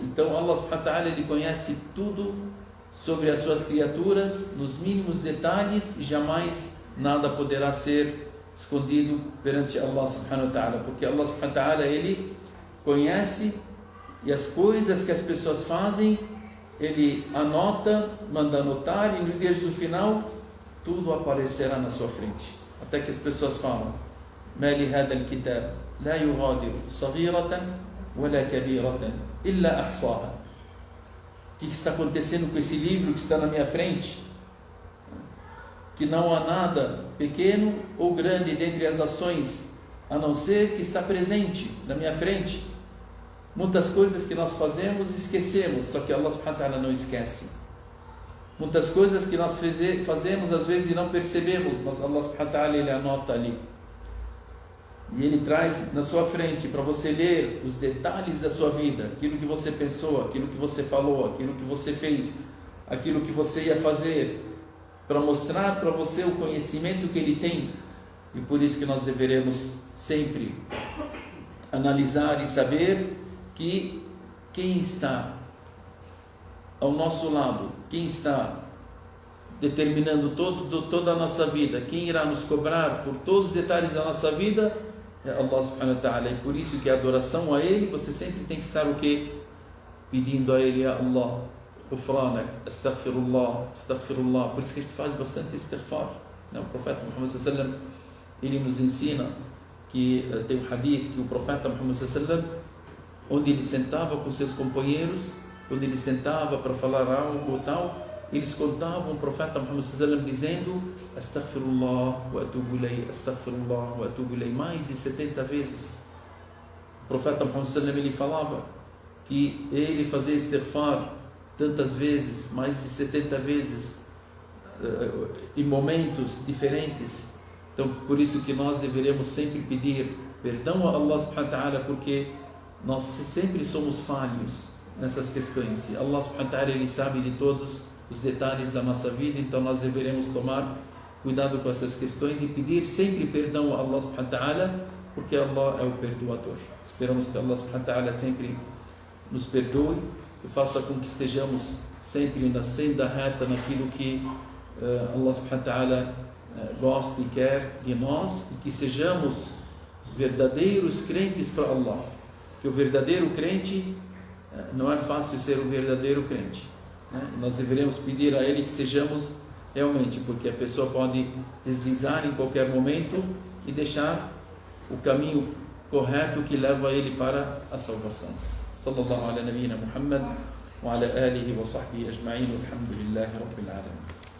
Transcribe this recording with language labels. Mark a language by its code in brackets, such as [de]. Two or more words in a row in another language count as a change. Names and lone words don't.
[pt] Então [ar] الله سبحانه وتعالى [pt] ele conhece tudo sobre as suas criaturas nos mínimos detalhes, e jamais nada poderá ser escondido perante [ar] الله سبحانه وتعالى, [pt] porque [ar] الله سبحانه وتعالى [pt] ele conhece, e as coisas que as pessoas fazem, ele anota, manda anotar, e no dia do final, tudo aparecerá na sua frente. Até que as pessoas falam: [ar] ما لهذا الكتاب لا يغادر صغيرة ولا كبيرة إلا أحصاها. [pt] O que está acontecendo com esse livro que está na minha frente? Que não há nada pequeno ou grande dentre as ações, a não ser que está presente na minha frente. Muitas coisas que nós fazemos esquecemos, só que [ar] الله سبحانه وتعالى [pt] não esquece. Muitas coisas que nós fazemos às vezes e não percebemos, mas [ar] الله سبحانه وتعالى [pt] ele anota ali. E ele traz na sua frente para você ler os detalhes da sua vida, aquilo que você pensou, aquilo que você falou, aquilo que você fez, aquilo que você ia fazer, para mostrar para você o conhecimento que ele tem. E por isso que nós deveremos sempre analisar e saber que quem está ao nosso lado, quem está determinando toda a nossa vida, quem irá nos cobrar por todos os detalhes da nossa vida, é [ar] الله سبحانه وتعالى. [pt] E por isso que a adoração a Ele, você sempre tem que estar o quê? Pedindo a Ele: [ar] يا الله، غفرانك، أستغفر الله، أستغفر الله. [pt] Por isso que a gente faz bastante istighfar. O profeta Muhammad [ar] صلى الله عليه وسلم, [pt] ele nos ensina que tem um hadith que o profeta Muhammad [ar] صلى الله عليه وسلم, [pt] onde ele sentava com seus companheiros, quando ele sentava para falar algo ou tal, eles contavam o profeta Muhammad [ar] صلى الله عليه وسلم [pt] dizendo: [ar] أستغفر الله وأتوب إليه، أستغفر الله وأتوب إليه, [pt] mais de 70 vezes. O profeta Muhammad [ar] صلى الله عليه وسلم [pt] ele falava que ele fazia istighfar tantas vezes, mais de 70 vezes, em momentos diferentes. Então, por isso que nós deveremos sempre pedir perdão a [ar] الله سبحانه وتعالى, [pt] porque nós sempre somos falhos nessas questões. E [ar] الله سبحانه وتعالى [pt] ele sabe de todos os detalhes da nossa vida, então nós deveremos tomar cuidado com essas questões e pedir sempre perdão a [ar] الله سبحانه وتعالى, [pt] porque Allah é o perdoador. Esperamos que [ar] الله سبحانه وتعالى [pt] sempre nos perdoe e faça com que estejamos sempre na senda reta, naquilo que [ar] الله سبحانه وتعالى [pt] gosta e quer de nós, e que sejamos verdadeiros crentes para Allah. Que o verdadeiro crente, não é fácil ser o verdadeiro crente, né? Nós deveremos pedir a Ele que sejamos realmente, porque a pessoa pode deslizar em qualquer momento e deixar o caminho correto que leva ele para a salvação. [ar] صلى الله على نبينا محمد وعلى آله وصحبه أجمعين، والحمد لله رب العالمين.